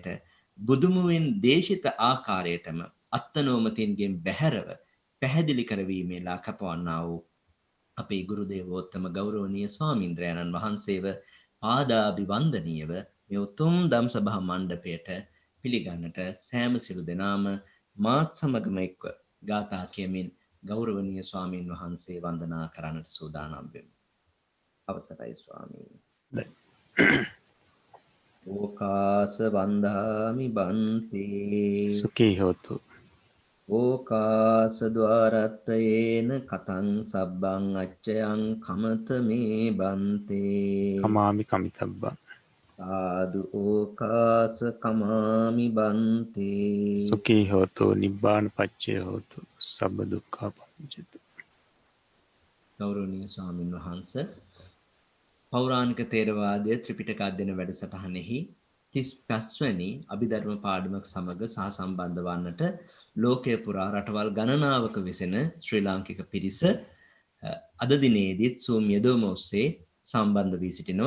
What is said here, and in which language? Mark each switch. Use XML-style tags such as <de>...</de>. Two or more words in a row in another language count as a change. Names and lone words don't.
<si>බුදුමුවෙන් දේශිත ආකාරයටම අත්නෝමතින්ගෙන් බැහැරව පැහැදිලි කරවීමේ ලාකපවන්නා වූ අපේ ගුරු දේවෝත්තම ගෞරවනීය ස්වාමීන්ද්‍රයන්න් වහන්සේව පාදාභිවන්දනීයව මේ උතුම් ධම්සභා මණ්ඩපයට පිළිගන්නට සෑම සිළු දෙනාම මාත් සමගම එක්ව ගාථා කියමින් ගෞරවනීය ස්වාමීන් වහන්සේ වන්දනා කරන්නට සූදානම් වෙමු. අවසරයි ස්වාමීනි.</si> <pi>ඕකාස වන්දාමි බන්තේ සුඛී හෝතු. ඕකාස ద్వාරත්තයේන කතං සබ්බං අච්චයං කමත මේ බන්තේ කමාමි කමිතබ්බං. සාදු ඕකාස කමාමි බන්තේ. සුඛී හෝතෝ නිබ්බාන පච්චය හෝතු සබ්බ දුක්ඛා පමුච්චතු.</pi> <si>ගෞරවනීය ස්වාමින් වහන්සේ පෞරාණික තේරවාදය ත්‍රිපිටක අධ්‍යයන වැඩසටහනෙහි 35 වැනි අභිධර්ම පාඩමක් සමග සහසම්බන්ධ වන්නට ලෝකයේ පුරා රටවල් ගණනාවක වෙසෙන ශ්‍රී ලාංකික පිරිස අද දිනේදීත් Zoom යෙදවීම ඔස්සේ සම්බන්ධ වී සිටිනවා.</si>